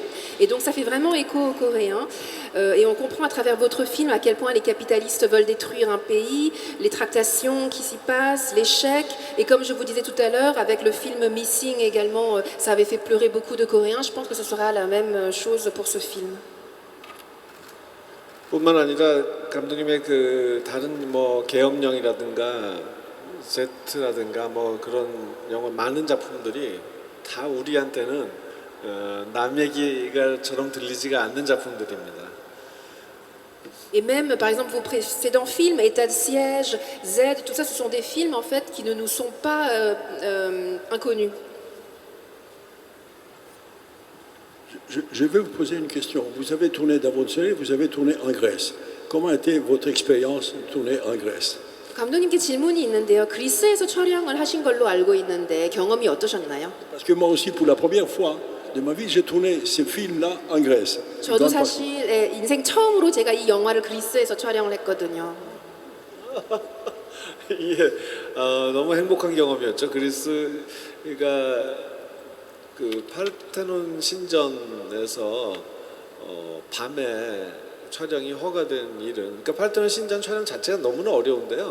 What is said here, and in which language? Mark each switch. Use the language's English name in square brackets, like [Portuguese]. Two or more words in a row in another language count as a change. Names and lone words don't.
[French] Et donc ça fait vraiment écho aux Coréens. Et on comprend à travers votre film à quel point les capitalistes veulent détruire un pays, les tractations qui s'y passent, l'échec. Et comme je vous disais tout à l'heure, avec le film Missing également, ça avait fait pleurer beaucoup de Coréens. Je pense que ce sera la même chose pour ce film. [Korean] 뿐만 아니라 감독님의 다른 계엄령이라든가 Z라든가 그런 영화 많은 작품들이 다 우리한테는 남 얘기가처럼 들리지가 않는 작품들입니다. [French] Et même, par exemple, vos précédents films, État de siège, Z, tout ça, ce sont des films en fait qui ne nous sont pas inconnus. Je vais vous poser une question. Vous avez tourné dans votre série, vous avez tourné en Grèce. Comment était votre expérience de tourner en Grèce? [Korean] 감독님께 질문이 있는데요. 그리스에서 촬영을 하신 걸로 알고 있는데 경험이 어떠셨나요? [French] Parce que moi aussi, pour la première fois de ma vie, j'ai tourné ce film-là en Grèce. [Korean] 저도 사실 인생 처음으로 제가 이 영화를 그리스에서 촬영을 했거든요. 예, 너무 행복한 경험이었죠. 그리스가 파르테논 신전에서 밤에 촬영이 허가된 일은, 그러니까 파르테논 신전 촬영 자체가 너무나 어려운데요.